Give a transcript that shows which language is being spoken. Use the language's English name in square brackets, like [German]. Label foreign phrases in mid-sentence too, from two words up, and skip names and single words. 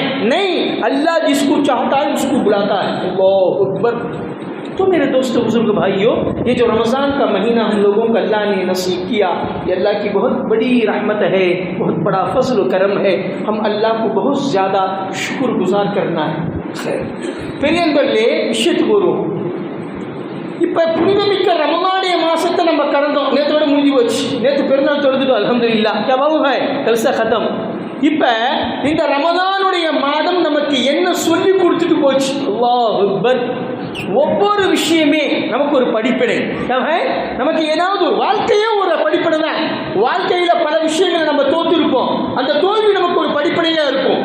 [Hindi] नहीं, अल्लाह जिसको चाहता है उसको बुलाता है। [Arabic] الله أكبر. [Hindi] तो मेरे दोस्तों, बुजुर्ग भाइयों, ये जो रमज़ान का महीना हम लोगों को अल्लाह ने नसीब किया, ये अल्लाह की बहुत बड़ी रहमत है, बहुत बड़ा फजल करम है। हम अल्लाह को बहुत ज़्यादा शुक्रगुजार करना है. [Tamil] பெரியவர்களே, விஷயத்துக்கு இப்போ புனிதமிக்க ரமலானுடைய மாசத்தை நம்ம கடந்தோம், நேற்றோட முடிஞ்சு போச்சு. நேற்று பெருநாள் தொழுதுட்டோம், அல்ஹம்துலில்லாஹ். [Hindi] क्या बाबू है, கல்சா खत्म. [Tamil] இப்போ இந்த ரமலானுடைய மாதம் நமக்கு என்ன சொல்லி கொடுத்துட்டு போச்சு? [Arabic] الله أكبر. [Tamil] ஒவ்வொரு விஷயமே நமக்கு ஒரு படிப்பினை. நமக்கு ஏதாவது ஒரு வாழ்க்கையே ஒரு படிப்பினை தான். வாழ்க்கையில பல விஷயங்களை நம்ம தோற்றிருப்போம். அந்த தோல்வி நமக்கு ஒரு படிப்பினையா இருக்கும்.